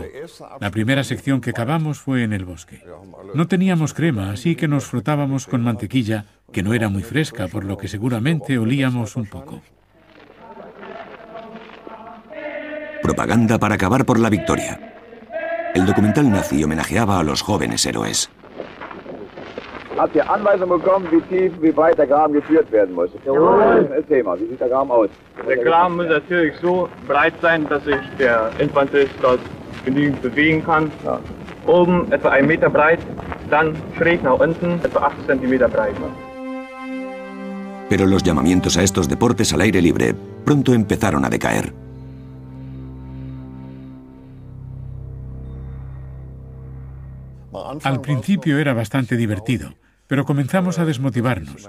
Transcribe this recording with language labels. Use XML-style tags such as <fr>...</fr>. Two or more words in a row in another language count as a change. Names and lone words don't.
<es>La primera sección que cavamos fue en el bosque. No teníamos crema, así que nos frotábamos con mantequilla, que no era muy fresca, por lo que seguramente olíamos un poco. Propaganda para cavar por la victoria. El documental nazi homenajeaba a los jóvenes héroes.</es> <de>Habt ihr Anweisung bekommen, wie tief, wie breit der Graben geführt werden muss? Jawohl. Erzähl mal, wie sieht der Graben aus? Der Graben muss natürlich so breit sein, dass sich der Infanterist dort genügend bewegen kann. Ja. Oben etwa 1 Meter breit, dann schräg nach unten, etwa 8 Zentimeter breit.</de> <es>Pero los llamamientos a estos deportes al aire libre pronto empezaron a decaer. Al principio era bastante divertido, pero comenzamos a desmotivarnos.</es>